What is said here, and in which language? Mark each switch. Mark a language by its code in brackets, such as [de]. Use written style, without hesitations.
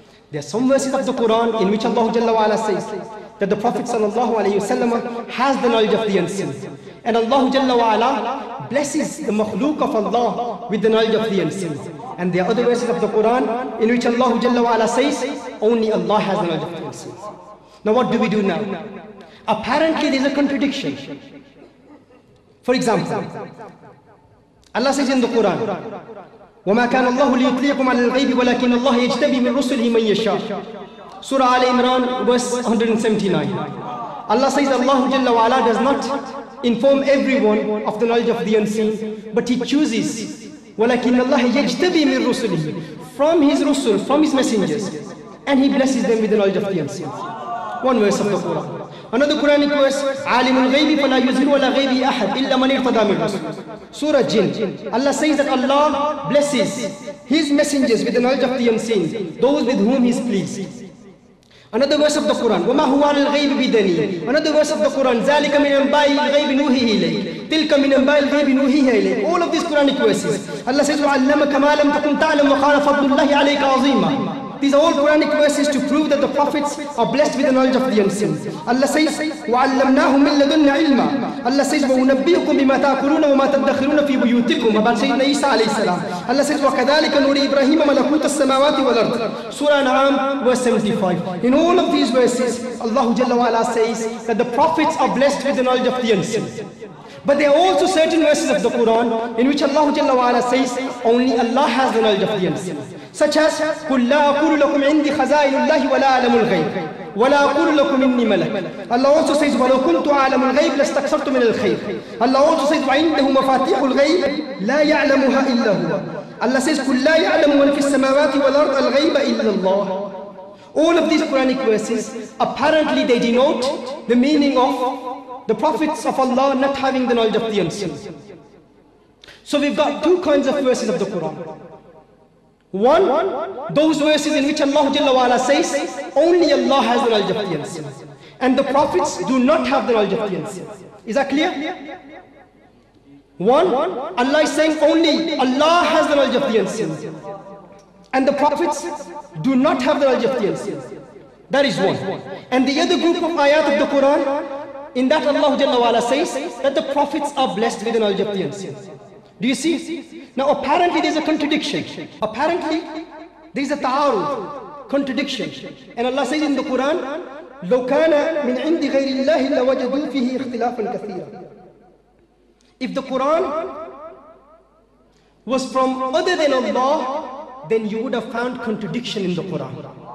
[en] There are some verses of the Quran in which Allah Jalla wa Ala says that the Prophet sallallahu alayhi wasallam has the knowledge of the unseen. And Allah Jalla wa Ala blesses the makhluk of Allah with the knowledge of the unseen. And there are other verses of the Quran in which Allah Jalla wa Ala says only Allah has the knowledge of the unseen. Now what do we do now? Apparently there is a contradiction. For example, Allah says in the Quran, [ar] وَمَا كَانَ اللَّهُ لِيُطْلِيَكُمْ عَلَى الْغَيْبِ وَلَكِنَّ اللَّهَ يَجْتَبِي مِنْ رُسُلِهِ مَنْ يَشَاءُ. Surah Al-Imran, verse 179. [en] Allah says Allah Jalla wa Ala does not inform everyone of the knowledge of the unseen, but He chooses. [ar] وَلَكِنَّ اللَّهَ يَجْتَبِي مِنْ رُسُلِهِ, [en] from His Rusul, from His messengers, and He blesses them with the knowledge of the unseen. One verse of the Quran. Another Quranic verse, [ar] عَالِمُ الْغَيْبِ فَلَا يُظْهِرُ عَلَى غَيْبِهِ أَحَدٍ إِلَّا مَنِ ارْتَضَىٰ مِنْ رَسُولٍ. [en] Surah Jinn. Allah says that Allah blesses His messengers with the knowledge of the unseen, those with whom He is pleased. Another verse of the Quran, [ar] وَمَا هُوَ عَلَى الْغَيْبِ بِدَنِيٍ. [en] Another verse of the Quran, [ar] ذَلِكَ مِنْ أَنْبَاءِ الْغَيْبِ نُوحِيهِ إِلَيْكَ تِلْكَ مِنْ أَنْبَاءِ الْغَيْبِ نُوحِيهَا إِلَيْكَ. [en] All of these Quranic verses. Allah says, [ar] وَعَلَّمَكَ مَا لَمْ تَكُنْ تَعْلَمُ وَكَانَ فَضْلُ اللَّهِ عَلَيْكَ عَظِيمًا. [en] These are all Quranic verses to prove that the prophets are blessed with the knowledge of the unseen. Allah says, [ar] وَعَلَّمْنَاهُ مِنْ لَدُنَّ عِلْمًا. Allah says, وَأُنَبِّئُكُمْ بِمَا تَأْكُلُونَ وَمَا تَدَّخِرُونَ فِي بُيُوتِكُمْ. [en] About Sayyidina Isa alayhi salam. Allah says, [ar] وَكَذَلِكَ نُرِي إِبْرَاهِيمَ مَلَكُوتَ السَّمَاوَاتِ وَالْأَرْضِ. [en] Surah An'am, verse 75. In all of these verses, Allah Jalla wa Ala says that the prophets are blessed with the knowledge of the unseen. But there are also certain verses of the Quran in which Allah Jalla wa Ala says only Allah has the knowledge of the unseen. Such as [ar] قُلْ لَا أَقُولُ لَكُمْ عِنْدِي خَزَائِنُ اللَّهِ وَلَا أَعْلَمُ الْغَيْبَ وَلَا أَقُولُ لَكُمْ إِنِّي مَلَكٌ. [en] Allah also says [ar] وَلَوْ كُنْتُ أَعْلَمُ الْغَيْبَ لَاسْتَكْثَرْتُ مِنَ الْخَيْرِ. [en] Allah also says [ar] وَعِنْدَهُ مَفَاتِيحُ الْغَيْبِ لَا يَعْلَمُهَا إِلَّا هُوَ. [en] Allah says [ar] قُلْ لَا يَعْلَمُ مَنْ فِي السَّمَاوَاتِ وَالْأَرْضِ الْغَيْبَ إِلَّا اللَّهُ. [en] All of these Quranic verses, apparently they denote the meaning of the prophets of Allah not having the knowledge of the unseen. So we've got two kinds of verses of the Quran. One, those verses in which Allah Jalla wa Ala says only Allah has the knowledge of the unseen, and the prophets do not have the knowledge of the unseen. Is that clear? One, Allah is saying only Allah has the knowledge of the unseen, and the prophets do not have the knowledge of the unseen. That is one. And the other group of ayat of the Quran, in that Allah Jalla wa Ala says that the prophets are blessed with the knowledge of the unseen. Do you see? Now apparently there is a contradiction. Apparently there is a ta'arud, contradiction. And Allah says in the Quran, [ar] لَوْ كَانَ مِنْ عِنْدِ غَيْرِ اللَّهِ لَوَجَدُوا فِيهِ اخْتِلَافًا كَثِيرًا. [en] If the Quran was from other than Allah, then you would have found contradiction in the Quran.